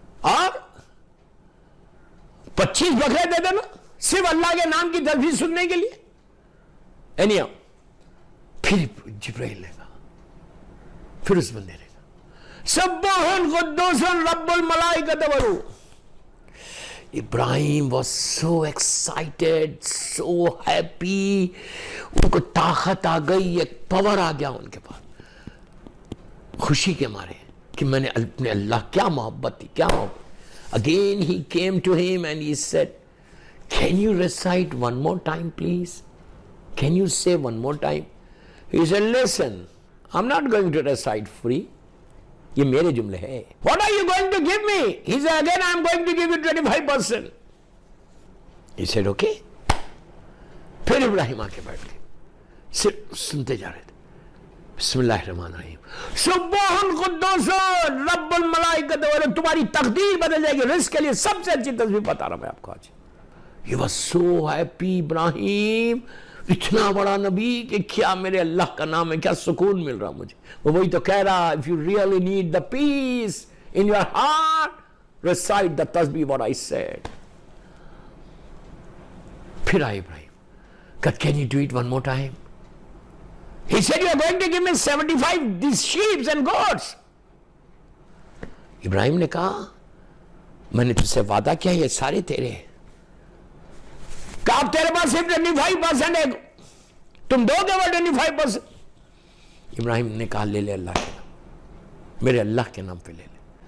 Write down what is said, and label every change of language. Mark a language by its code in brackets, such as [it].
[ur] اور 25 بکرے دے دینا صرف اللہ کے نام کی تسبیح سننے کے لیے. اینی پھر جبرائیل نے کہا, پھر اس بندے نے کہا [ar] سبوح قدوس رب الملائکۃ والروح. [en] Ibrahim was so excited, so happy. [ur] ان کو طاقت آ گئی, ایک پاور آ گیا ان کے پاس, خوشی کے مارے کہ میں نے اپنے اللہ, کیا محبت تھی, کیا محبت. [en] Again he came to him and he said, can you recite one more time please? Can you say one more time? He said, listen, I'm not going to recite free. [ur] یہ میرے جملے ہیں. [en] What are you going to give me? He said, again I'm going to give you 25%. He said, okay. [ur] پھر ابراہیم آ کے بیٹھ گئے, صرف سنتے جا رہے تھے. [ar] بسم اللہ الرحمن الرحیم. سبوح قدوس رب الملائکۃ والروح. [ur] تمہاری تقدیر بدل جائے گی. رزق کے لیے سب سے اچھی تسبیح بتا رہا میں آپ کو آج. [en] He was so happy, [ur] ابراہیم, اتنا بڑا نبی کہ کیا میرے اللہ کا نام ہے, کیا سکون مل رہا مجھے. وہ وہی تو کہہ رہا, [en] if you really need the peace in your heart, recite the tasbih what I said. [ur] پھر آئے [en] Ibrahim, can you do it one more time? He said, you are going to give me 75 these sheep and goats. [ur] ابراہیم نے کہا میں نے تجھ سے وعدہ کیا یہ سارے تیرے ہیں. کہ اب تیرے پاس صرف 25% ہے, تم دو گے وہ 25%. ابراہیم نے کہا لے لے اللہ کے نام, میرے اللہ کے نام پہ لے لے.